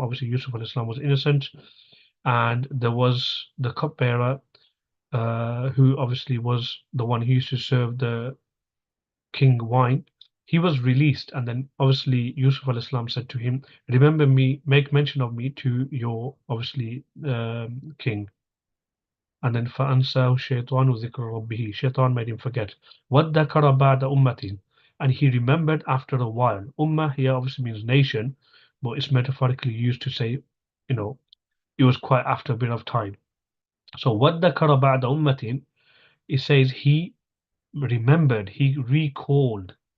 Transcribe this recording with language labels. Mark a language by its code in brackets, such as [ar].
[en] Obviously, Yusuf al-Islam was innocent, and there was the cupbearer, who obviously was the one who used to serve the king wine. He was released, and then obviously Yusuf al-Islam said to him, "Remember me, make mention of me to your obviously king." And then [ar] فَأَنْسَاهُ الشَّيْطَانُ ذِكْرَ رَبِّهِ. [en] Shaitan made him forget. [ar] وَادَّكَرَ بَعْدَ أُمَّةٍ. [en] And he remembered after a while. Ummah here obviously means nation, but it's metaphorically used to say, you know, it was quite after a bit of time. So [ar] وَادَّكَرَ بَعْدَ أُمَّةٍ, [en] it says he remembered, he recalled.